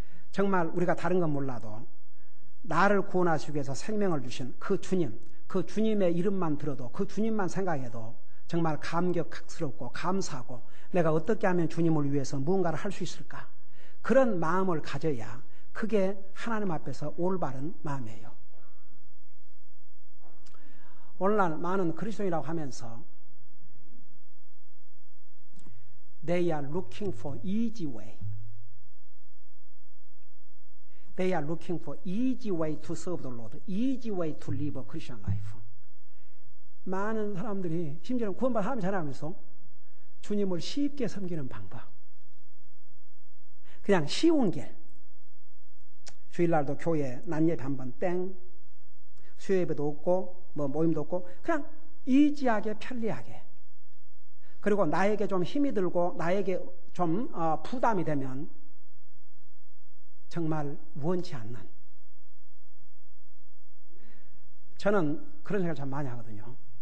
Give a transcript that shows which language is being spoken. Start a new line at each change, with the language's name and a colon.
Korean: 정말 우리가 다른 건 몰라도 나를 구원하시기 위해서 생명을 주신 그 주님, 그 주님의 이름만 들어도, 그 주님만 생각해도 정말 감격스럽고 감사하고, 내가 어떻게 하면 주님을 위해서 무언가를 할 수 있을까, 그런 마음을 가져야 그게 하나님 앞에서 올바른 마음이에요. 오늘날 많은 그리스도인이라고 하면서
English: They are looking for easy way. They are looking for easy way to serve the Lord, easy way to live a Christian life.
Korean: 많은 사람들이 심지어는 구원받은 하나님 자랑하면서 주님을 쉽게 섬기는 방법, 그냥 쉬운 길, 주일날도 교회 낮예배 한번 땡, 수요예배도 없고 뭐 모임도 없고 그냥 이지하게 편리하게, 그리고 나에게 좀 힘이 들고 나에게 좀 부담이 되면 정말 원치 않는, 저는 그런 생각을 참 많이 하거든요.